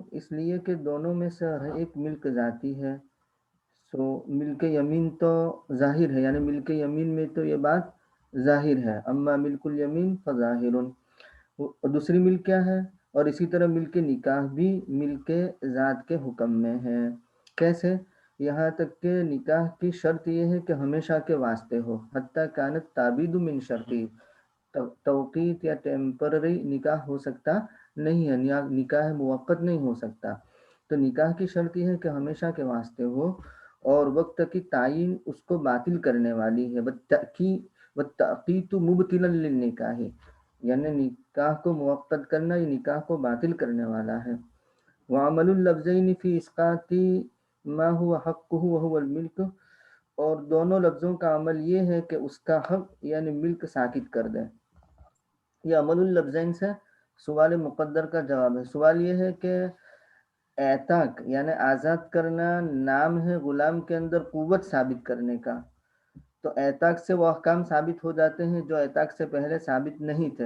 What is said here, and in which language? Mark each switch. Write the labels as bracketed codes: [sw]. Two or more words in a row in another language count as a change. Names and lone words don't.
[ur] اس لیے کہ دونوں میں سے ہر ایک ملک ذاتی ہے. سو ملک یمین تو ظاہر ہے، یعنی ملک یمین میں تو یہ بات ظاہر ہے، [ar] اما ملک الیمین فظاہر. [ur] دوسری ملک کیا ہے؟ اور اسی طرح ملک نکاح بھی ملک ذات کے حکم میں ہے. کیسے؟ یہاں تک کہ نکاح کی شرط یہ ہے کہ ہمیشہ کے واسطے ہو، [ar] حتیٰ کانت تعبید من شرطی، [ur] توقیت یا ٹیمپرری نکاح ہو سکتا نہیں ہے، نکاح موقت نہیں ہو سکتا. تو نکاح کی شرط یہ ہے کہ ہمیشہ کے واسطے ہو اور وقت کی تعین اس کو باطل کرنے والی ہے. [ar] والتأقیت مبطلا للنکاح، [ur] یعنی نکاح کو موقت کرنا یہ نکاح کو باطل کرنے والا ہے. [ar] وعمل اللفظین فی اسقاط ما هو حقه وهو الملک، [ur] اور دونوں لفظوں کا عمل یہ ہے کہ اس کا حق یعنی ملک ساکت کر دیں. یہ [ar] عمل اللفظین [ur] سے سوال مقدر کا جواب ہے. سوال یہ ہے کہ اعتاق یعنی آزاد کرنا نام ہے غلام کے اندر قوت ثابت کرنے کا، تو اعتاق سے وہ احکام ثابت ہو جاتے ہیں جو اعتاق سے پہلے ثابت نہیں تھے.